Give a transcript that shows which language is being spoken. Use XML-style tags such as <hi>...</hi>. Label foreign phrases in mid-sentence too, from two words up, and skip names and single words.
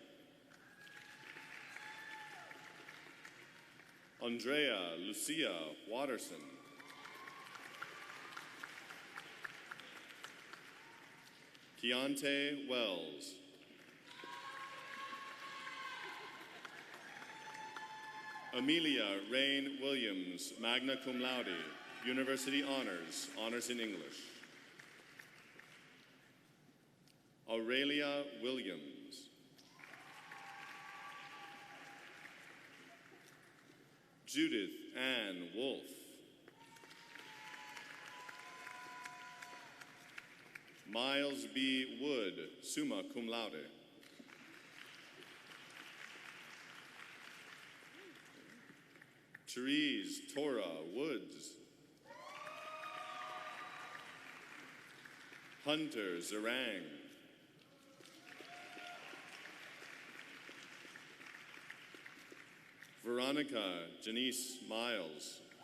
<en>Andrea Lucia Watterson. Keontae Wells. Amelia Rain Williams,</en> <la>magna cum laude,</la> <en>University Honors, Honors in English. Aurelia Williams. Judith Ann Wolfe. Miles B. Wood,</en> <la>summa cum laude.</la> <en>Therese Tora Woods. Hunter Zarang. Veronica Janice Miles.</en>